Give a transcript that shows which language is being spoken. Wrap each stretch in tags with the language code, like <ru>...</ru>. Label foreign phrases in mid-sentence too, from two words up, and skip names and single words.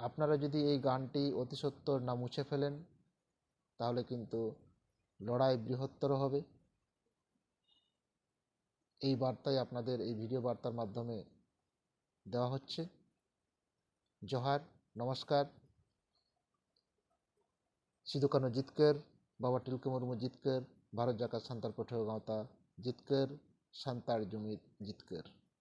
<bn>আপনারা যদি এই গানটি অতি সত্বর না মুছে ফেলেন তাহলে কিন্তু লড়াই বৃহত্তর হবে। এই বার্তাই আপনাদের এই ভিডিও বার্তার মাধ্যমে দেওয়া হচ্ছে। জোহার, নমস্কার।</bn> <sat>सिधु कान्हू जितकर, बाबा टिलके मुर्मू जितकर, भारत जाकात सान्ताल पाठक गाँवता जितकर, सान्ताल जुमित जितकर।</sat>